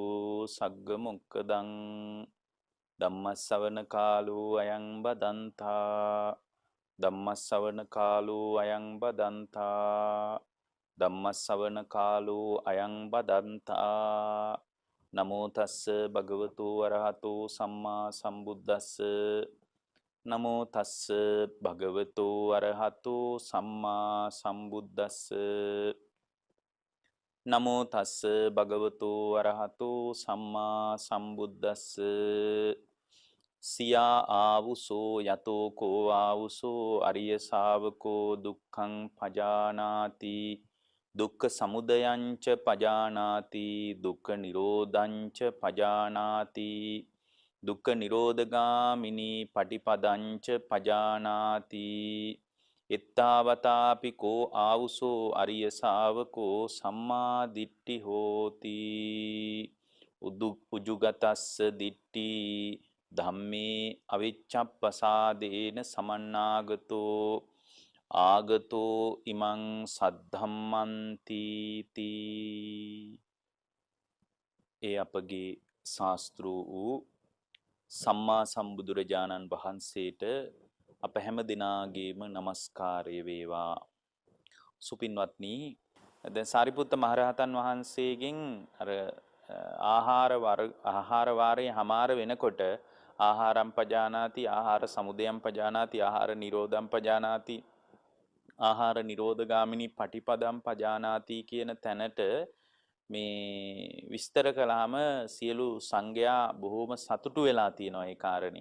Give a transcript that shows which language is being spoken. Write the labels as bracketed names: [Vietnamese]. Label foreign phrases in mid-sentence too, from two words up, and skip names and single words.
[Pali] सग्गमुक्कदं धम्मश्रवण कालो अयं बदन्ता धम्मश्रवण कालो अयं बदन्ता धम्मश्रवण कालो अयं बदन्ता नमो तस्स भगवतो अरहतो सम्मा सम्बुद्धस्स नमो तस्स भगवतो अरहतो सम्मा सम्बुद्धस्स नमो तस्स भगवतो अरहतो सम्मा सम्बुद्धस्स सिया आवुसो यतो को आवुसो अरिय शावको दुःखं पजानाति दुःख समुदयञ्च पजानाति दुःख निरोधञ्च पजानाति दुःख निरोधगामिनी पटिपदञ्च पजानाति इत्तावतापि को आवुसो अरिय शावको सम्मा दिट्ठि होति उजुगतस्स दिट्ठि ධම්මේ අවිච්ඡප්පසාදේන සමන්නාගතෝ ආගතෝ ඉමං සද්ධම්මන්ති [Sinhala] තී ඒ අපගේ ශාස්ත්‍ර වූ සම්මා සම්බුදුරජාණන් වහන්සේට අප හැම දිනාගේම නමස්කාරය වේවා. සුපින්වත්නි, දැන් සාරිපුත්ත මහරහතන් වහන්සේගෙන් අර ආහාර වාරයේ හමාර වෙනකොට [Pali] ආහාරම් පජානාති ආහාර සමුදයම් පජානාති ආහාර නිරෝධම් පජානාති ආහාර නිරෝධගාමිනී පටිපදම් පජානාති [Sinhala] කියන තැනට මේ විස්තර කළාම සියලු සංඝයා බොහෝම සතුටු වෙලා තියෙනවා ඒ කාරණේ.